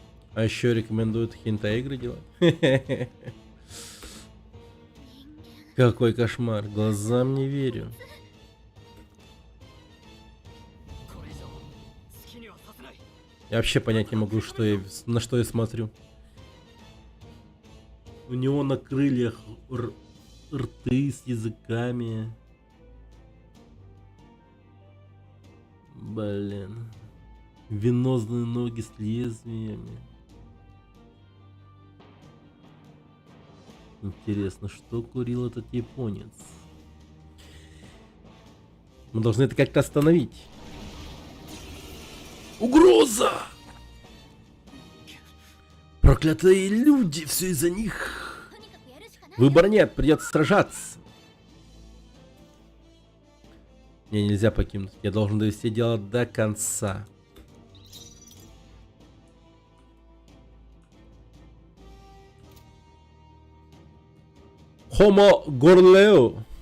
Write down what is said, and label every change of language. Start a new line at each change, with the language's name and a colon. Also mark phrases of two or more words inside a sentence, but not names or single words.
Russian: А еще рекомендуют хентай-игры делать. Какой кошмар, глазам не верю.
Japanese: これ以上好きにはさせない。
Russian: Я вообще понять не могу, что на что я смотрю. У него на крыльях рты с языками. Блин. Венозные ноги с лезвиями. Интересно, что курил этот японец? Мы должны это как-то остановить. Угроза! Проклятые люди, все из-за них.
Japanese: とにかくやるしかない。
Russian: Выбора нет, придется сражаться. Мне нельзя покинуть. Я должен довести дело до конца. Хомо Горлео.